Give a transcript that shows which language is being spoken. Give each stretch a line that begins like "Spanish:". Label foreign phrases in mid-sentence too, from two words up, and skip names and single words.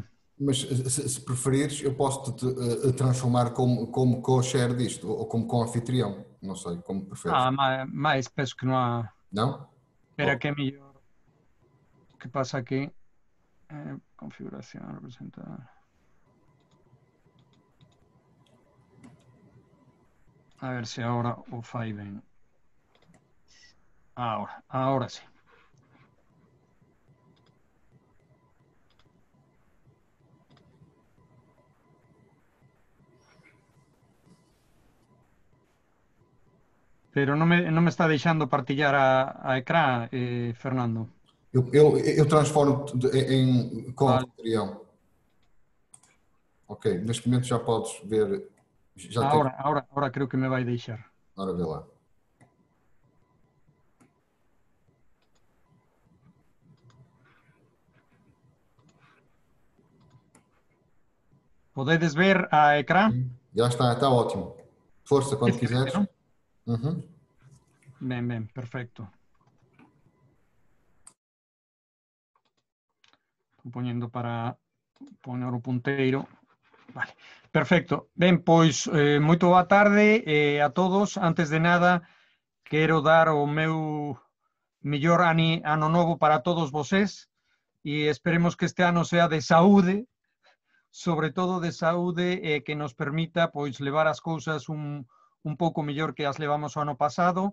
Portuguese: Mas se preferires, eu posso te transformar como co-share disto, ou como co-anfitrião. Não sei, como preferes.
Galician: Mais penso que non há...
Portuguese: Não?
Galician: Espera que é mellor. O que pasa aquí? Configuración, representar... A ver se agora o fai ben.
Spanish: Ahora sí.
Galician: Pero non me está deixando partillar a ecrã, Fernando.
Portuguese: Eu transformo em co-anfitrião. Ok, neste momento já podes ver. Já
Galician: Ahora creo que me vai deixar.
Portuguese: Ora, vê lá.
Galician: Podedes ver a ecrã?
Portuguese: Já está ótimo. Força quando quiseres. Uhum.
Galician: Ben, perfecto. Estou poñendo para poñer o punteiro. Vale, perfecto. Ben, pois, moito boa tarde a todos. Antes de nada, quero dar o meu mellor ano novo para todos vosés e esperemos que este ano sea de saúde, sobre todo de saúde, que nos permita pois levar as cousas un pouco mellor que as levamos o ano pasado.